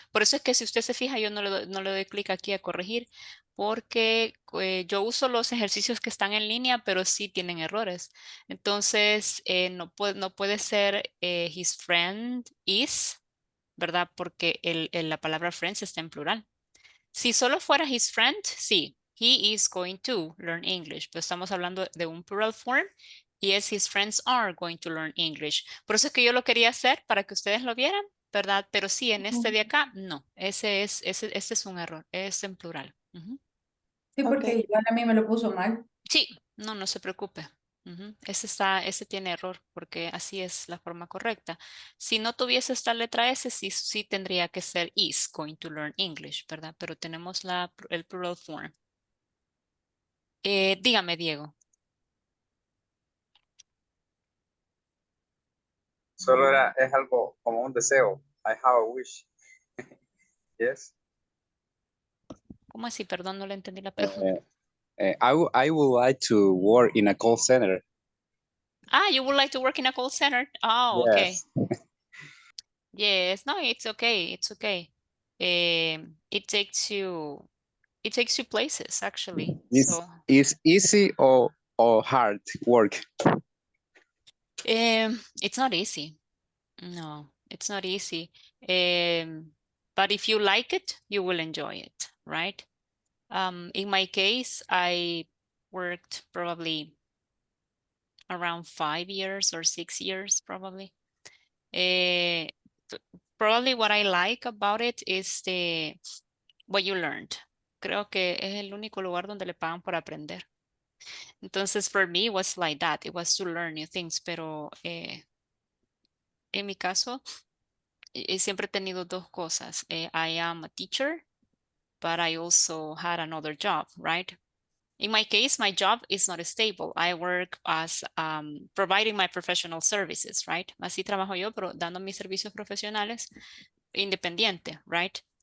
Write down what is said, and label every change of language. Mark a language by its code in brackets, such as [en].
[es] Por eso es que si usted se fija, yo no le doy clic aquí a corregir, porque yo uso los ejercicios que están en línea, pero sí tienen errores. Entonces, no puede ser [en] his friend is, [es] ¿verdad? Porque la palabra friends está en plural. Si solo fuera his friend, sí, [en] he is going to learn English, [es] pero estamos hablando de un [en] plural form [es] y es [en] his friends are going to learn English. [es] Por eso es que yo lo quería hacer para que ustedes lo vieran, ¿verdad? Pero sí, en este de Ujú. acá, no, ese es un error, es en plural. Ujú. Sí, Ok, porque igual a mí me lo puso mal. Sí, no se preocupe. Ujú. Ese tiene error porque así es la forma correcta. Si no tuviese esta letra S, sí tendría que ser [en] is going to learn English, [es] ¿verdad? Pero tenemos el [en] plural form. [es] Dígame, Diego. Solo es algo como un deseo. [en] I have a wish. Yes. [es] ¿Cómo así? Perdón, no le entendí la pregunta. [en] Uh, I would like to work in a call center. Ah, you would like to work in a call center? Oh, okay. Yes. Yes, no, it's okay. It's okay. It takes you places actually. So, Is easy or hard work? it's not easy. No, it's not easy. But if you like it, you will enjoy it, right? In my case, I worked probably around 5 years or 6 years, probably. Eh, Probably what I like about it is what you learned. [es] Creo que es el único lugar donde le pagan por aprender. Entonces, [en] for me, it was like that. It was to learn new things, [es] pero en mi caso, siempre he tenido dos cosas. [en] I am a teacher, but I also had another job, right? In my case, my job is not stable. I work as providing my professional services, right? [es] Así trabajo yo, pero dando mis servicios profesionales independiente, right?